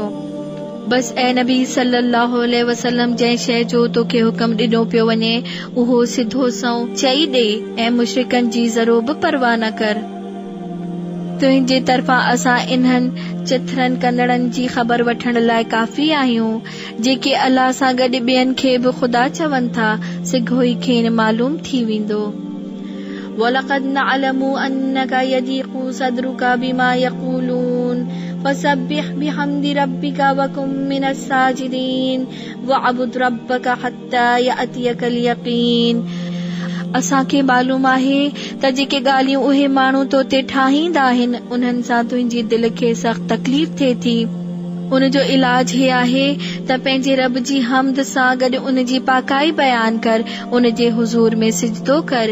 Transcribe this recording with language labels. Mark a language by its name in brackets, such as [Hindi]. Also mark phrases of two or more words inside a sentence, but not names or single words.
[Sindhi] बस ऐं नबी [Arabic] صلى الله عليه وسلم [Sindhi] जंहिं शइ जो तोखे हुकम ॾिनो पियो वञे उहो सिधो सओं चई ॾे ऐं मुशरिकनि जी ज़रो बि परवाह न कर। तुंहिंजे तरफ़ां असां इन्हनि चिथरनि कंदड़नि जी ख़बर वठण लाइ काफ़ी आहियूं जेके अलाह सां गॾु ॿियनि खे बि ख़ुदा चवनि था, सिघो ई खेनि मालूम थी वेंदो। [Arabic] ولقد نعلم أنك يضيق صدرك بما يقولون فسبح بحمد ربك وكن من الساجدين واعبد ربك حتى يأتيك اليقين. [Sindhi] असांखे मालूम आहे त जेके ॻाल्हियूं उहे माण्हू तो ते ठाहींदा आहिनि उन्हनि सां तुंहिंजी दिलि खे सख़्त तकलीफ़ थिए थी। उन जो इलाज हे आहे त पंहिंजे रब जी हमद सां गॾु उन जी पाकाई बयान कर, उन जे हुज़ूर में सिजदो कर।